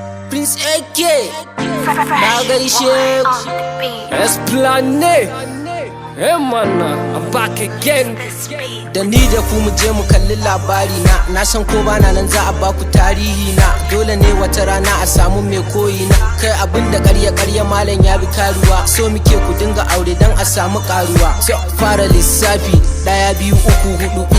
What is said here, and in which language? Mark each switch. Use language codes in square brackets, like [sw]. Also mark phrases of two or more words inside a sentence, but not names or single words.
[ha] Prince A K, na gaishe ku. [en] Esplanade. Hey man, I'm back again. [ha] Da ni da ku mu je mu kalli labari na. Na san ko bana nan za a ba ku tarihi na. Dole ne wata rana a samu mai koyi na. Kai abin da ƙarya-ƙarya malam ya bi karuwa. So muke ku dinga aure dan a samu karuwa. So fara lissafi, ɗaya, biyu, uku, huɗu.